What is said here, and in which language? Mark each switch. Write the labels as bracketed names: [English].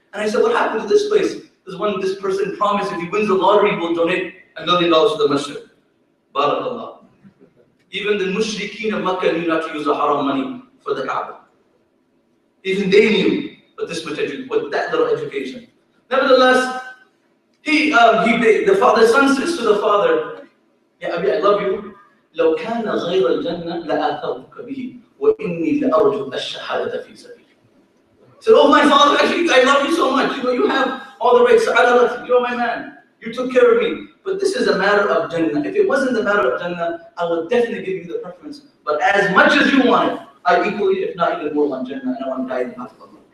[English] And I said, what happened to this place? This one, this person promised if he wins the lottery, we'll donate $1 million to the masjid. Barakallah. Even the mushrikeen of Makkah knew not to use the haram money for the Kaaba. Even they knew, but this much with that little education. Nevertheless, the son says to the father, Ya Abi, I love you. [Arabic] لو كان غير الجنة لآثرتك به وإني لأرجو الشهادة في سبيلك. [English] He said, oh my father, actually I love you so much. You know, you have all the rights. You're my man. You took care of me. But this is a matter of Jannah. If it wasn't a matter of Jannah, I would definitely give you the preference. But as much as you want it, I equally, if not even more, want Jannah, and I want to die in the path of Allah.